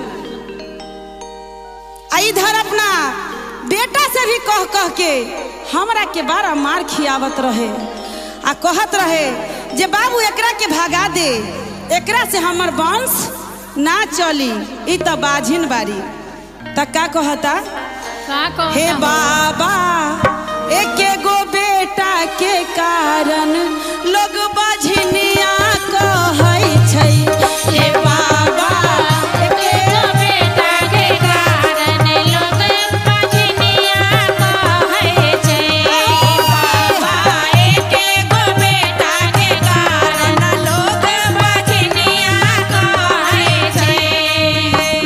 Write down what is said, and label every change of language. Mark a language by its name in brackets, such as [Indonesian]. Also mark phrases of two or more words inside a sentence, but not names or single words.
[Bhojpuri] आ इधर अपना बेटा से भी कह कह के हमरा के बारा मार खियावत रहे आ कहत रहे जे बाबू एकरा के भगा दे, एकरा से हमर वंश ना चली, ई तो बाझिन बारी। त का कहता, का कहता हे हूँ? [Maithili] बाबा एके गो बेटा के कारण लोग बाझिनिया कहै छै। हे बाबा एके गो बेटा के कारण लोग बाझिनिया कहै छै। बाबा एके गो बेटा के कारण लोग बाझिनिया कहै छै।